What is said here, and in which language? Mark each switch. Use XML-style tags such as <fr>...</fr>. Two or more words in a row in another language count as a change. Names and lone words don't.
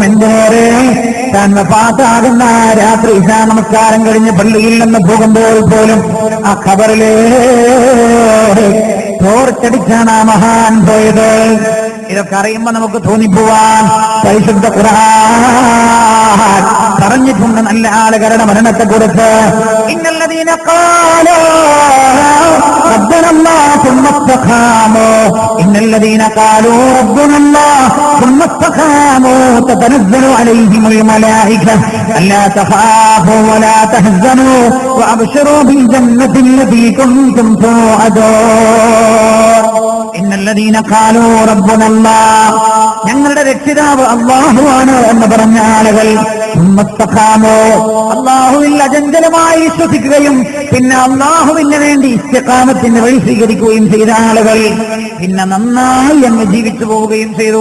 <ml>എന്തിനേറെ താൻ വഫാത്താകുന്ന രാത്രി ഇശാ നമസ്കാരം കഴിഞ്ഞ് പള്ളിയിൽ നിന്ന് പോകുമ്പോൾ പോലും ആ ഖബറിലെ തോർച്ചടിച്ചാണ് ആ മഹാൻ പോയത്. ഇതൊക്കെ അറിയുമ്പോ നമുക്ക് തോന്നിപ്പോവാൻ പരിശുദ്ധ ഖുർആൻ പറഞ്ഞിട്ടുണ്ട് നല്ല ആളുകളുടെ മരണത്തെ കുറിച്ച്.</ml> <ar>إن الذين قالوا ربنا ربنا الله ثم استقاموا إن الذين قالوا ربنا الله ثم استقاموا تتنزل عليهم الملائكة ألا تخافوا ولا تحزنوا وأبشروا بالجنة التي كنتم توعدون إن الذين قالوا ربنا الله</ar> <ml>ഞങ്ങളുടെ രക്ഷിതാവ് അല്ലാഹുവാണ് എന്ന് പറഞ്ഞ ആളുകൾ അല്ലാഹുവിൽ അചഞ്ചലമായി വിശ്വസിക്കുകയും പിന്നെ അല്ലാഹുവിന് വേണ്ടി ഇസ്തിഖാമത്തിന് വഴി സ്വീകരിക്കുകയും ചെയ്ത ആളുകൾ പിന്നെ നന്നായി അങ്ങ് ജീവിച്ചു പോവുകയും ചെയ്തു.</ml>